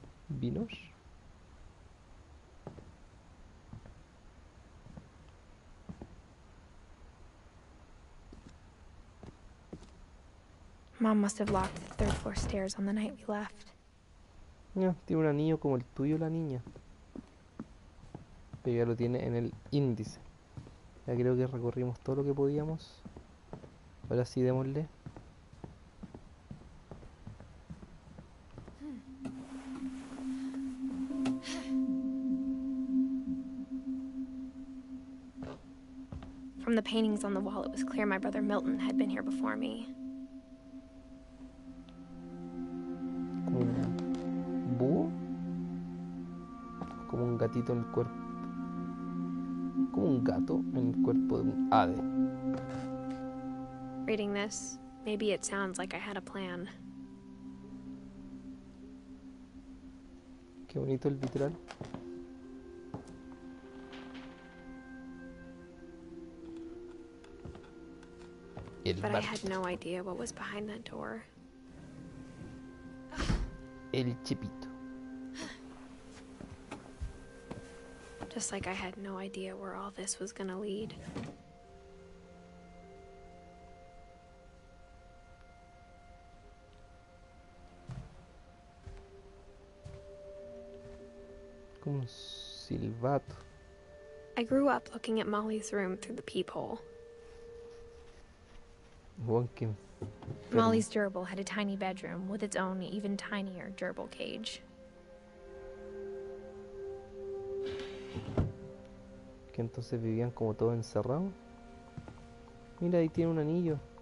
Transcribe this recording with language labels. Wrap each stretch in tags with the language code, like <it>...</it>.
<es>Vinos.</es> <en>Mom must have locked the third floor stairs on the night we left.</en> <es>Ya, tiene un anillo como el tuyo la niña. Pero ya lo tiene en el índice. Ya creo que recorrimos todo lo que podíamos. Ahora sí, démosle.</es> <en>From the paintings on the wall, it was clear my brother Milton had been here before me.</en> <es>Como un búho. Como un gatito en el cuerpo. Como un gato en el cuerpo de un ave.</es> <en>Reading this, maybe it sounds like I had a plan.</en> <es>Qué bonito el vitral.</es> <en>But I had no idea what was behind that door.</en> <es>El chipito.</es> <en>Just like I had no idea where all this was gonna lead.</en> <es>Como un silbato.</es> <en>I grew up looking at Molly's room through the peephole.</en> <es>Juan, qué Pero,</es> <en>Molly's gerbil had a tiny bedroom with its own even tinier gerbil cage.</en> <es>que entonces vivían como todos encerrados. Mira, ahí tiene un anillo.</es>